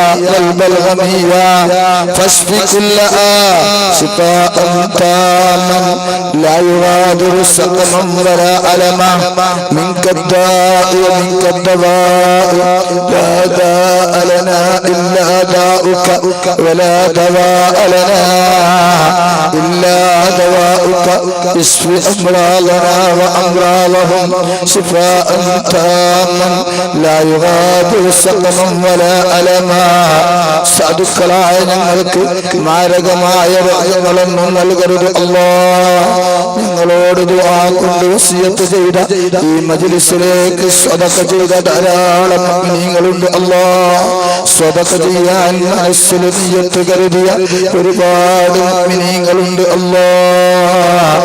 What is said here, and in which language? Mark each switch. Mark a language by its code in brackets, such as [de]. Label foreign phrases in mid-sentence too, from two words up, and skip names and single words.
[ar] والبلغمية فاشف كلها شفاء تاما لا يغادر سقما ولا ألما منك الداء ومنك الدواء لا داء لنا إلا داؤك ولا دواء لنا إلا دواؤك. اشف أمراضنا وأمراضهم شفاء تاما لا يغادر سقما ولا ألما. [ml] സാധുക്കളായ ഞങ്ങൾക്ക് മാരകമായ രോഗങ്ങളൊന്നും നൽകരുത് അല്ലാഹ്. ഞങ്ങളോട് ദുആ കൊണ്ട് വസിയത്ത് ചെയ്ത ഈ മജ്‌ലിസിലേക്ക് സ്വദഖ ചെയ്ത ധാരാളം മുഅ്മിനീങ്ങളുണ്ട് അല്ലാഹ്. സ്വദഖ ചെയ്യാൻ മനസ്സിൽ നിയ്യത്ത് കരുതിയ ഒരുപാട് മുഅ്മിനീങ്ങളുണ്ട് അല്ലാഹ്.